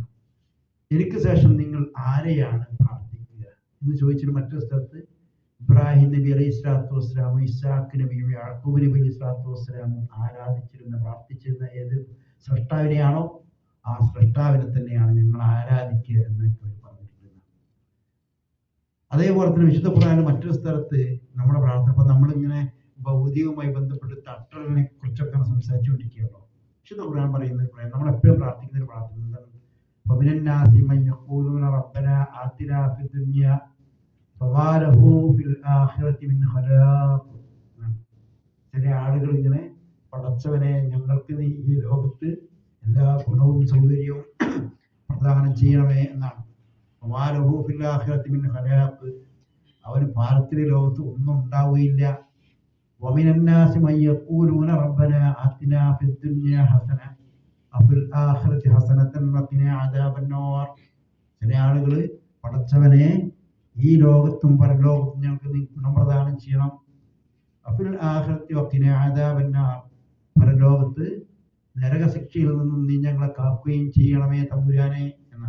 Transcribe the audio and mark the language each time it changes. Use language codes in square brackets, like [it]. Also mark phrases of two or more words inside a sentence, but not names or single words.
[ml] എനിക്ക് ശേഷം നിങ്ങൾ ആരെയാണ് പ്രാർത്ഥിക്കുക എന്ന് ചോദിച്ചിട്ട് മറ്റൊരു സ്ഥലത്ത് ഇബ്രാഹിം നബി [ar] عليه الصلاة والسلام [ml] ഇസ്ഹാഖ് നബിയും യാക്കൂബ് നബി [ar] عليه الصلاة والسلام [ml] ആരാധിച്ചിരുന്ന, പ്രാർത്ഥിച്ചിരുന്ന ഏത് സൃഷ്ടാവിനെയാണോ ആ സൃഷ്ടാവിനെ തന്നെയാണ് ഞങ്ങൾ ആരാധിക്കുക എന്നൊക്കെ അവർ പറഞ്ഞിട്ടുള്ളത്. അതേപോലെ തന്നെ വിശുദ്ധ ഖുർആനിൽ മറ്റൊരു സ്ഥലത്ത് നമ്മുടെ പ്രാർത്ഥന, അപ്പൊ നമ്മളിങ്ങനെ ഭൗതികവുമായി ബന്ധപ്പെട്ട് തട്ടലിനെ കുറിച്ചൊക്കെ സംസാരിച്ചുകൊണ്ടിരിക്കുകയല്ലോ. വിശുദ്ധ ഖുർആൻ പറയുന്നത്, നമ്മൾ എപ്പോഴും പ്രാർത്ഥിക്കുന്ന ഒരു പ്രാർത്ഥന എന്താണ്? [ar] ومن الناس من يقولون ربنا آتنا في الدنيا فما له في الآخرة من خلاق. [ml] ചില ആളുകൾ ഇങ്ങനെ, പടച്ചവനെ ഞങ്ങൾക്ക് നീ ഈ ലോകത്ത് എല്ലാ ഗുണവും സൗകര്യവും പ്രദാനം ചെയ്യണമേ എന്നാണ്. [ar] فما له في الآخرة من خلاق, [ml] അവന് പാരത്രിക ലോകത്ത് ഒന്നും ഉണ്ടാവുകയില്ല. [ar] ومن الناس من يقولون ربنا آتنا في الدنيا حسنة وفي الآخرة حسنة وقنا عذاب النار. [ml] ചില ആളുകൾ, പടച്ചവനെ ഈ ലോകത്തും പരലോകത്തും ഞങ്ങൾക്ക് നീ ഗുണം പ്രദാനം ചെയ്യണം. [ar] وفي الآخرة وقنا عذاب النار, [ml] പരലോകത്ത് നരകശിക്ഷയിൽ നിന്നും നീ ഞങ്ങളെ കാക്കുകയും ചെയ്യണമേ തമ്പുരാനെ എന്നാണ്.